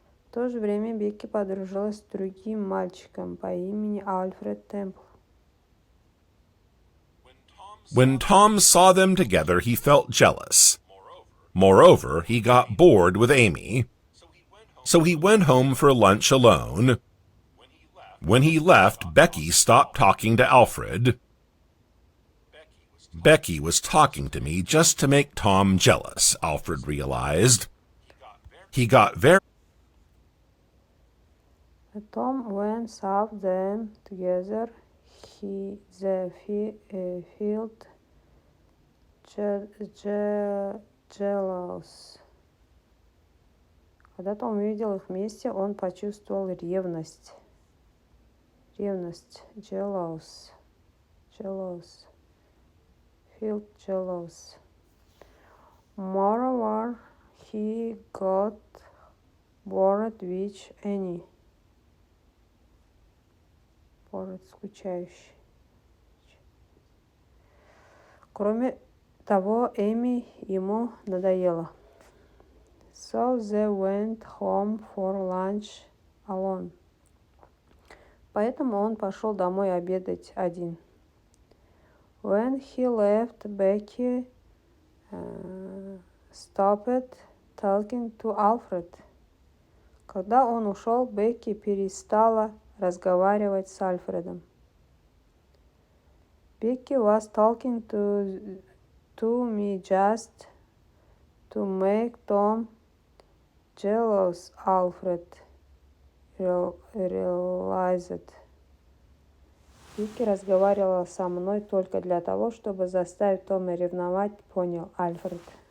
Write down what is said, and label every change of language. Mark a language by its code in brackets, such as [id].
[ru] В то же время Бекки подружилась с другим мальчиком по имени Альфред Темпл. [en] When Tom saw them together, he felt jealous. Moreover, he got bored with Amy, so he went home for lunch alone. When he left, Becky stopped talking to Alfred. Becky was talking to me just to make Tom jealous, Alfred realized. He got very... Tom when saw them together, he felt jealous. [ru] Когда Том увидел их вместе, он почувствовал ревность. [en] Jealous. Felt jealous. Moreover, he got bored with Annie. Bored, [ru] скучающий. Кроме того, Эми ему надоела. [en] So they went home for lunch alone. [ru] Поэтому он пошел домой обедать один. [en] When he left, Becky stopped talking to Alfred. [ru] Когда он ушел, Бекки перестала разговаривать с Альфредом. [en] Becky was talking to me just to make Tom jealous, Alfred realized. [ru] Бекки разговаривала со мной только для того, чтобы заставить Тома ревновать, понял Альфред.